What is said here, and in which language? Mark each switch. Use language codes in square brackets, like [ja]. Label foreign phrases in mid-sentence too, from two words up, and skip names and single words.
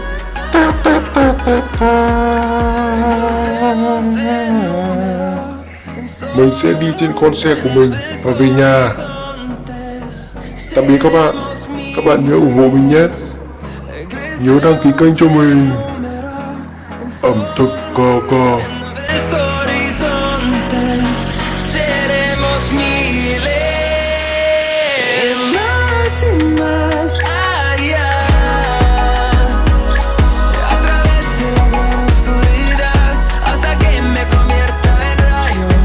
[vi] Mình sẽ đi trên con xe của mình và về nhà. Tạm biệt các bạn. Các bạn nhớ ủng hộ mình nhé. Nhớ đăng ký kênh cho mình. Ẩm thực cờ cờ. [es] seremos miles. Más allá, a través de la gran oscuridad, hasta que me convierta en rayos.